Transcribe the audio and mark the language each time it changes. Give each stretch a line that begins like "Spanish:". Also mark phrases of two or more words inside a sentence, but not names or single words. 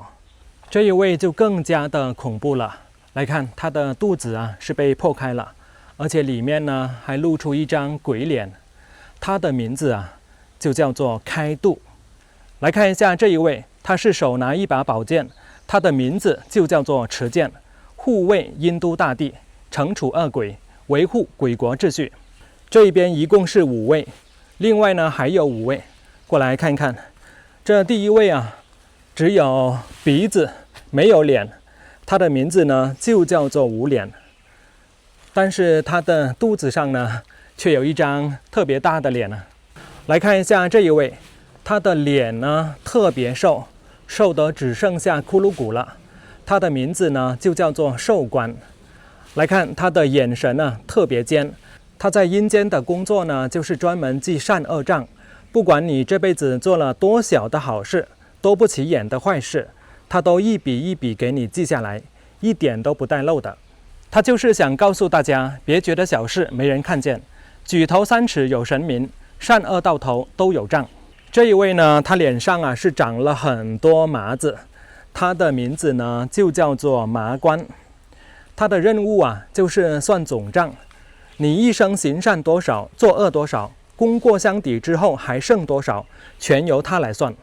Chinese: 這一位就更加的恐怖了。來看他的肚子是被破開了，而且裡面呢還露出一張鬼臉。他的名字就叫做開肚。來看一下這一位，他是手拿一把寶劍，他的名字就叫做持劍，護衛陰都大帝，懲處惡鬼，維護鬼國秩序。這一邊一共是5位，另外呢還有5位。過來看看，這第1位只有鼻子沒有臉，他的名字呢就叫做無臉，但是他的肚子上呢卻有一張特別大的臉。來看一下這一位，他的臉呢特別瘦，瘦得只剩下骷髏骨了。他的名字呢就叫做壽官。來看他的眼神特別尖，他在陰間的工作呢就是專門記善惡賬，不管你這輩子做了多小的好事，多不起眼的壞事，他都一筆一筆給你記下來，一點都不帶漏的。他就是想告訴大家，別覺得小事沒人看見，舉頭3尺有神明，善惡到頭都有賬。這一位呢，他臉上是長了很多麻子，他的名字呢就叫做麻官。他的任務就是算總賬，你一生行善多少，作惡多少，功過相抵之後還剩多少，全由他來算。